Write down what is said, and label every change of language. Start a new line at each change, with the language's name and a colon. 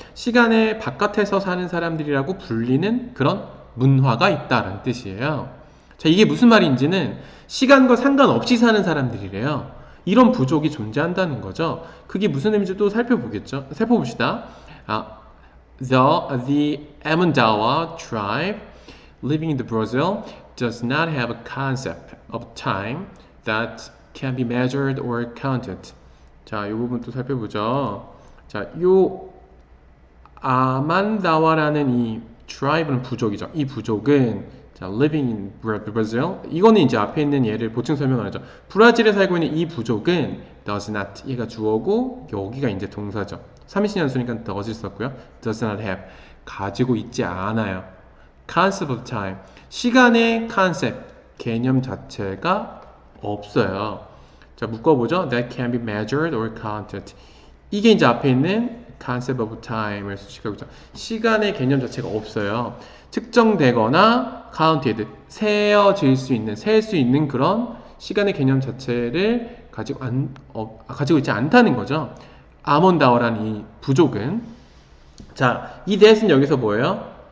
Korean: 시간의 바깥에서 사는 사람들이라고 불리는 그런 문화가 있다라는 뜻이에요. 자, 이게 무슨 말인지는 시간과 상관없이 사는 사람들이래요. 이런 부족이 존재한다는 거죠. 그게 무슨 의미인지 또 살펴봅시다.
English: The Amandawa tribe living in the Brazil does not have a concept of time that can be measured or counted.
Korean: 자, 이 부분 또 살펴보죠. 자, 요 아만다와라는 이 tribe는 부족이죠. 이 부족은 자,
English: living in Brazil.
Korean: 이거는 이제 앞에 있는 얘를 보충 설명을 하죠. 브라질에 살고 있는 이 부족은
English: does not.
Korean: 얘가 주어고 여기가 이제 동사죠. 3인칭 단수니까 does를 썼고요.
English: does not have.
Korean: 가지고 있지 않아요.
English: concept of time.
Korean: 시간의 concept, 개념 자체가 없어요. 자, 묶어보죠.
English: That can be measured or counted.
Korean: 이게 이제 앞에 있는 concept of time을 수식하고 있죠. 시간의 개념 자체가 없어요. 측정되거나 counted, 세어질 수 있는, 셀 수 있는 그런 시간의 개념 자체를 가지고 있지 않다는 거죠. 아몬다워라는 이 부족은. 자, 이 that은 여기서 뭐예요?